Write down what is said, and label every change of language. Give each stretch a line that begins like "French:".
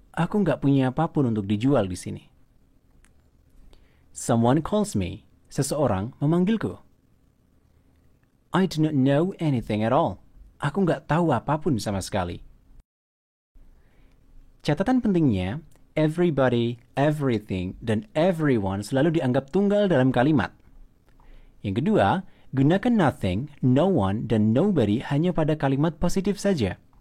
Indonesian: Aku nggak punya apapun untuk dijual di sini.
English: Someone calls me.
Indonesian: Seseorang memanggilku.
English: I do not know anything at all.
Indonesian: Aku nggak tahu apapun sama sekali. Catatan pentingnya, everybody, everything, dan everyone selalu dianggap tunggal dalam kalimat. Yang kedua, gunakan nothing, no one, dan nobody hanya pada kalimat positif saja.